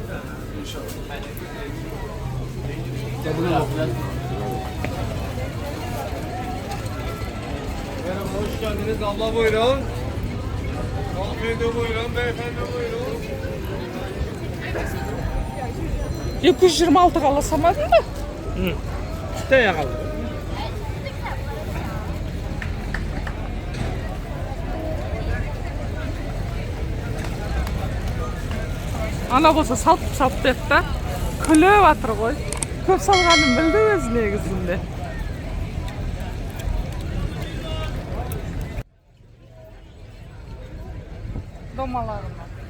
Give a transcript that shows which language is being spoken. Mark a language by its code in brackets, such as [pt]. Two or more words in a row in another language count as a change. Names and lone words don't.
[tr] Merhaba, hoş geldiniz. Abla buyurun. Hanımefendi buyurun, beyefendi buyurun. 226 alasamadın mı? İşte yakaladım. [kk] Ана болса салып берді да. Күліп жатыр ғой. Көп салғанын білді өзі негізінде. Домаларына.